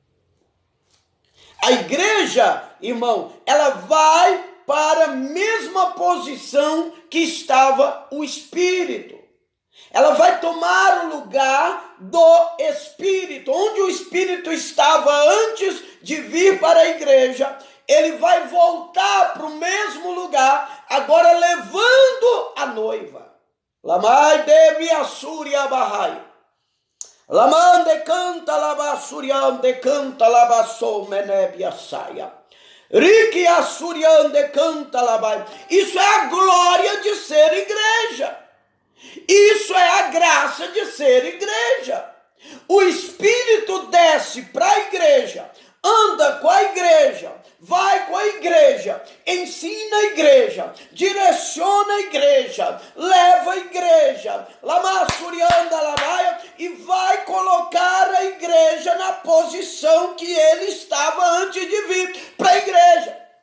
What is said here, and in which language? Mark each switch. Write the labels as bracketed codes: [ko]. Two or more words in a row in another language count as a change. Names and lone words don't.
[pt] A igreja, irmão, ela vai para a mesma posição que estava o Espírito. Ela vai tomar o lugar do Espírito. Onde o Espírito estava antes de vir para a igreja, ele vai voltar para o mesmo lugar, agora levando a noiva. Lamai devi assuria bahai. Lamande canta labasuriande canta labassou menebia saia. Riki assuriande canta labai. Isso é a glória de ser igreja. Isso é a graça de ser igreja. O Espírito desce para a igreja, anda com a igreja, vai com a igreja, ensina a igreja, direciona a igreja, leva a igreja, e vai colocar a igreja na posição que ele estava antes de vir para a igreja.